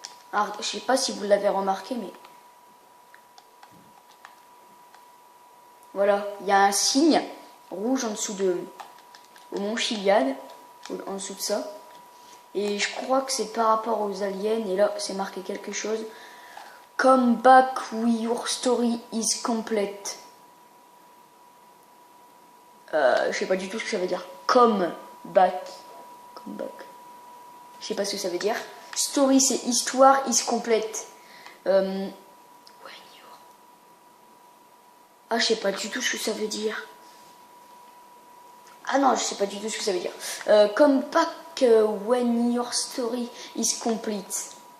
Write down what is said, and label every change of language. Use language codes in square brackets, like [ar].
[fr] Alors, je sais pas si vous l'avez remarqué, mais voilà, il y a un signe rouge en dessous au Mont Chiliad, en dessous de ça. Et je crois que c'est par rapport aux aliens. Et là, c'est marqué quelque chose. [en] Come back when your story is complete. [fr] Je sais pas du tout ce que ça veut dire. [en] Come back. Come back. [fr] Je sais pas ce que ça veut dire. [en] Story, [fr] c'est histoire, [en] is complete. [fr] Ah, je sais pas du tout ce que ça veut dire. Ah non, je sais pas du tout ce que ça veut dire. [en] Come back when your story is complete.